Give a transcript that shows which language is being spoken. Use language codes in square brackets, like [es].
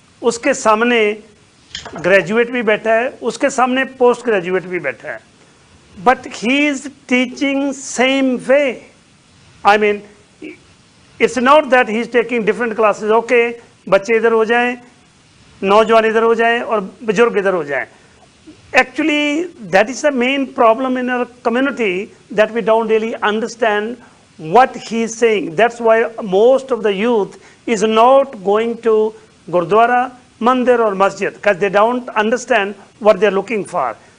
[hi] उसके सामने ग्रेजुएट भी बैठा है, उसके सामने पोस्ट ग्रेजुएट भी बैठा है, [en] but he is teaching same way. I mean, it's not that he is taking different classes. [hi] Okay, बच्चे इधर हो जाएं, नौजवान इधर हो जाएं और बुजुर्ग इधर हो जाएं. [en] Actually, that is the main problem in our community, that we don't really understand what he is saying. That's why most of the youth is not going to Gurdwara, Mandir or Masjid, because they don't understand what they're looking for.